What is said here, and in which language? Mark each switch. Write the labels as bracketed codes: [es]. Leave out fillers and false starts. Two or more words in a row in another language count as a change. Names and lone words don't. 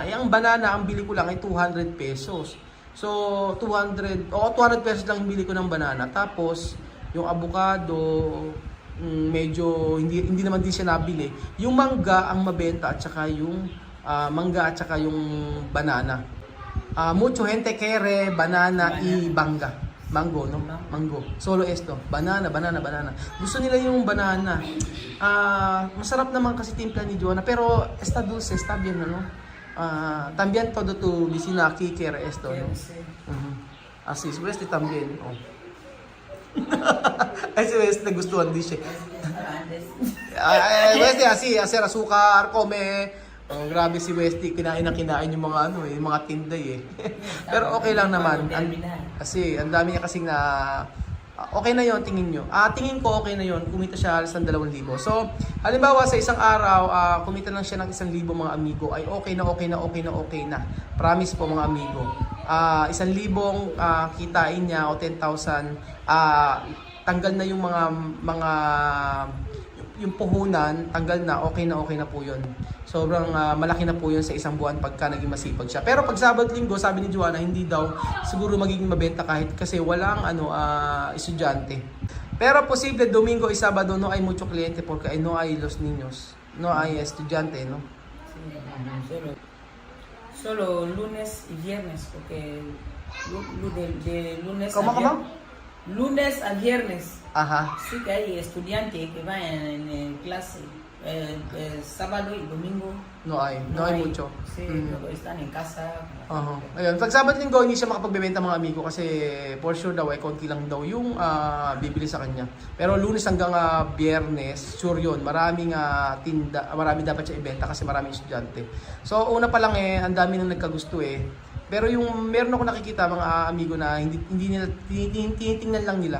[tl] Ang banana, ang bili ko lang ay 200 pesos. So 200 pesos lang yung bili ko ng banana. Tapos yung avocado, medyo hindi naman din siya nabili. Yung mangga ang mabenta at saka yung mangga at saka yung banana. [es] Mucho gente quiere banana y mangga. Mango, no? Mango. Solo esto. [tl] Banana. Gusto nila yung banana. Masarap naman kasi timpla ni Joanna. [es] Pero está dulce, está bien, no? También todo tu vecina aquí quiere esto, no? Así, si Westy también. Oh. [tl] Ay, si Westy nagustuhan din siya. [es] Westy, así, hacer azúcar, come. [tl] Grabe si Westy, kinain yung mga yung mga tinday eh. Pero okay lang naman. Kasi ang dami niya kasing Okay na yon tingin nyo. Tingin ko okay na yon kumita siya halos ng 2,000. So, halimbawa sa isang araw, kumita lang siya ng 1,000 mga amigo, ay okay na. Promise po mga amigo. 1,000 kitain niya o 10,000, tanggal na yung mga yung puhunan, tanggal na, okay na po yun. Sobrang malaki na po yun sa isang buwan pagka naging masipag siya. Pero pag Sabado Linggo, sabi ni Joanna, hindi daw siguro magiging mabenta kahit kasi walang estudyante. [es] Pero posible Domingo y Sabado no hay mucho cliente porque no hay los niños, no hay estudiante, no? Sí, solo lunes y viernes, porque de lunes ¿Cómo? lunes a viernes. Ajá. Sí que hay estudiantes que van en clase. Sábado y domingo. No hay mucho. Sí, luego están en casa. [tl] Ayun, pag Sabado Linggo hindi siya makapagbebenta mga amigo kasi [en] for sure [tl] daw ay konti lang daw yung bibili sa kanya. Pero Lunes hanggang Biyernes, sure yun, maraming tinda, marami dapat siya ibenta kasi maraming estudyante. So una pa lang ang dami nang nagkagusto Pero yung meron ako nakikita mga amigo na hindi nila tinitingnan lang nila.